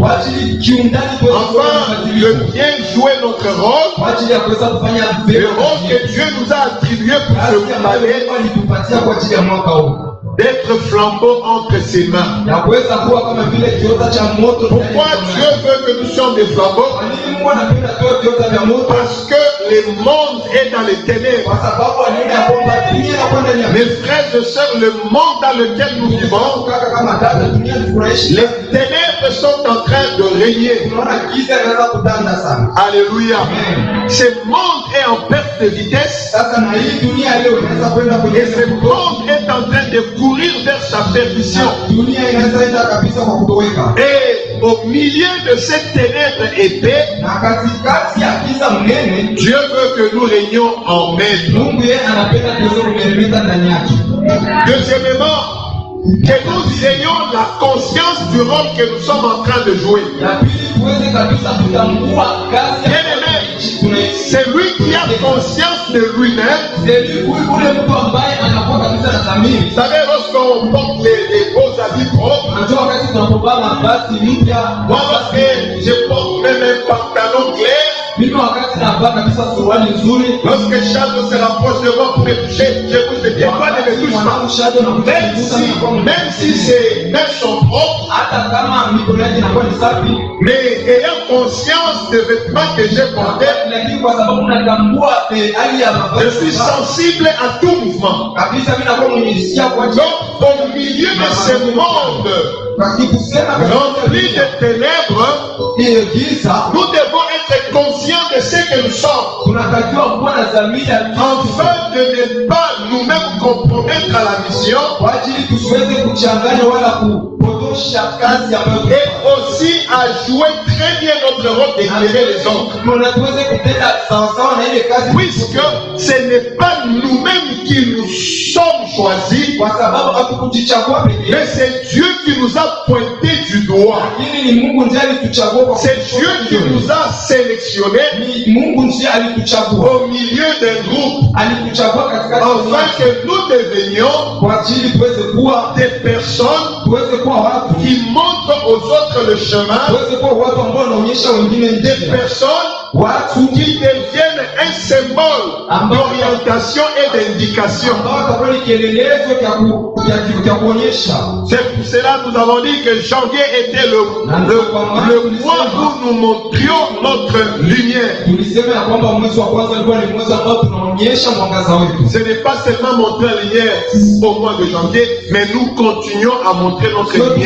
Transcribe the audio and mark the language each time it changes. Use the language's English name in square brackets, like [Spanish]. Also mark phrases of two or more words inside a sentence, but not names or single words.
[French] Enfin, de bien jouer notre rôle, le rôle que Dieu nous a attribué pour ce année, d'être flambeau entre ses mains. Pourquoi Dieu veut que nous soyons des flambeaux? Parce que le monde est dans les ténèbres. [Swahili] kwa sababu anaona ya kwamba dunia inakwenda ndani ya [French] Mes frères et sœurs, le monde dans lequel nous vivons, [Swahili] kaka kama dada dunia tufurahishi. [French] les ténèbres sont en train de régner. [Swahili] Tunaona giza inaanza kutanda sana. [French] Alléluia. Amen. Ce monde est en perte de vitesse. [Swahili] Sasa na hii dunia leo inaweza kwenda kwenye [French] Et ce monde est en train de courir vers sa perdition. [Swahili] dunia inaweza enda kabisa kwa kutoweka. [French] Et au milieu de ces ténèbres épais, [Swahili] Na katikati ya giza mnene, [French] Dieu veut que nous régnions en maître. [Swahili] Mungu yeye anapenda tuweze kumeremeta ndani yake. [French] Deuxièmement, que nous ayons la conscience du rôle que nous sommes en train de jouer. [Swahili] Ya pili tuweze kabisa kutambua kazi ya [French] Bien-aimé, c'est lui qui a conscience de lui-même. [Swahili] ule mtu ambaye anakuwa kabisa na dhamiri. [French] Vous savez, lorsqu'on porte les beaux habits propres, [Swahili] Unajua wakati tunapovaa mavazi mpya, [French] moi lorsque je porte même un pantalon clair, [Swahili] mimi wakati navaa kabisa suruali nzuri, [French] lorsque Shadow se rapproche de moi pour me toucher, je vous dis, toi ne me touche pas. [Swahili] mwanangu Shadow na [French] Même si ses mains sont propres, [Swahili] hata kama mikono yake inakuwa ni safi, [French] mais ayant conscience des vêtements que j'ai portés, [Swahili] lakini kwa sababu natambua hali ya [French] je [Swahili] mavazi [French] suis sensible à tout mouvement. [Swahili] kabisa, mimi nakuwa mwenye hisia kwa [French] Donc, au milieu de ce monde [Swahili] kusema [French] rempli de ténèbres, [Swahili] hiyo giza, [French] nous devons être conscients de ce que nous sommes, [Swahili] tunatakiwa kuwa na dhamiri ya [French] afin de ne pas nous-mêmes compromettre à la mission, [Swahili] kwa ajili tusiweze kuchanganya wala kupotosha kazi ambayo [French] et aussi à jouer très bien notre rôle d'éclairer les autres. [Swahili] na tuweze kutenda sawasawa na ile kazi, [French] Puisque ce n'est pas nous-mêmes qui nous sommes choisis, [Swahili] kwa sababu hatukujichagua pekee, [French] mais c'est Dieu qui nous a pointé du doigt. [Swahili] lakini ni Mungu ndiye alituchagua kwa [French] C'est Dieu qui nous a sélectionnés [Swahili] ni Mungu ndiye alituchagua, [French] au milieu d'un groupe, [Swahili] alituchagua katikati ya [French] afin [Swahili] watu, [French] que nous devenions [Swahili] kwa ajili tuweze kuwa [French] des personnes [Swahili] tuweze kuwa watu [French] qui montrent aux autres le chemin, [Swahili] tuweze kuwa watu ambao wanaonyesha wengine [French] des [Swahili] njia, [French] personnes [Swahili] watu [French] qui deviennent un symbole d'orientation et d'indication. [Swahili] ambao watakuwa ni kielelezo cha kuonyesha. [French] C'est pour cela que nous avons dit que janvier était le mois où nous montrions notre lumière. [Swahili] Tulisema ya kwamba mwezi wa kwanza ulikuwa ni mwezi ambao tunaonyesha mwangaza wetu. [French] Ce n'est pas seulement montrer la lumière au mois de janvier, mais nous continuons à montrer notre lumière.